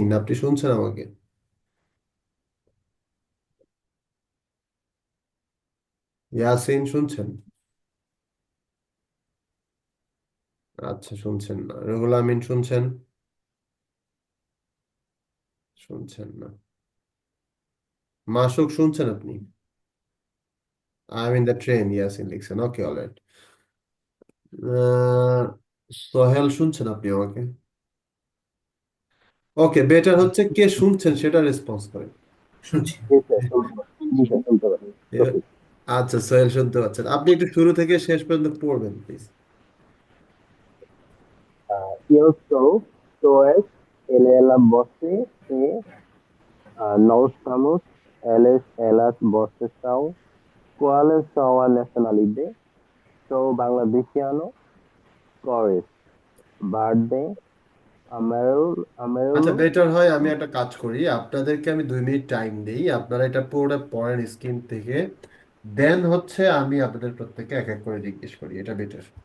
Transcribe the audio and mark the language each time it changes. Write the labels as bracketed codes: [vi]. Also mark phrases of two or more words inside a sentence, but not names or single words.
[bn] আপনি শুনছেন আমাকে? ইয়াসিন শুনছেন? আচ্ছা, শুনছেন না। রুহুল আমিন শুনছেন? শুনছেন না। মাসুক শুনছেন আপনি? [en] I'm in the train, yes, in Dixon. Okay, all right. [bn] আহ, সোহেল শুনছেন আপনি আমাকে? ওকে, বেটার হচ্ছে কে শুনছেন সেটা রেসপন্স করেন। শুনছি। জি স্যার, শুনতে পাচ্ছি। জি স্যার, শুনতে পাচ্ছি। এ- ওকে। আচ্ছা, সোহেল শুনতে পাচ্ছেন, আপনি একটু শুরু থেকে শেষ পর্যন্ত পড়বেন প্লিজ। [pt] Eu sou, sois, ele, ela, você, nós estamos, eles, elas, vocês são, quais são a nacionalidade? Sou bangladesiano, cores, verde, [bn] আচ্ছা, [pt] amarelo, [bn] বেটার হয় আমি একটা কাজ করি, আপনাদেরকে আমি 2 [en] minute time [bn] দিই, আপনারা এটা পুরোটা পড়েন স্ক্রিন থেকে, দেন হচ্ছে আমি আপনাদের প্রত্যেককে এক এক করে জিজ্ঞেস করি, এটা বেটার।